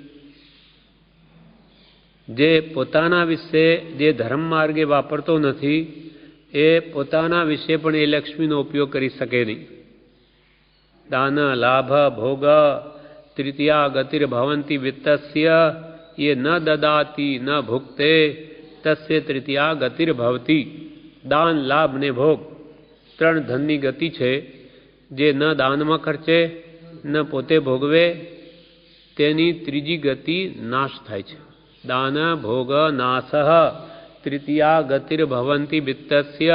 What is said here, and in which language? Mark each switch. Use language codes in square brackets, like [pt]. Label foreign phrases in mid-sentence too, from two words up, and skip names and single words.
[gu] જે પોતાના વિશે જે ધર્મ માર્ગે વાપરતો નથી એ પોતાના વિશે પણ એ લક્ષ્મીનો ઉપયોગ કરી શકે નહીં. [sa] दान लाभ भोग तृतीया गतिर्भवन्ति वित्तस्य ये न ददाती न भुक्ते तस्य तृतीया गतिर्भवती. [gu] દાન લાભ ને ભોગ 3 ધનની ગતિ છે. જે ન દાનમાં ખર્ચે ન પોતે ભોગવે તેની ત્રીજી ગતિ નાશ થાય છે. [sa] दान भोग नाश तृतीया गतिर्भवन्ति वित्तस्य.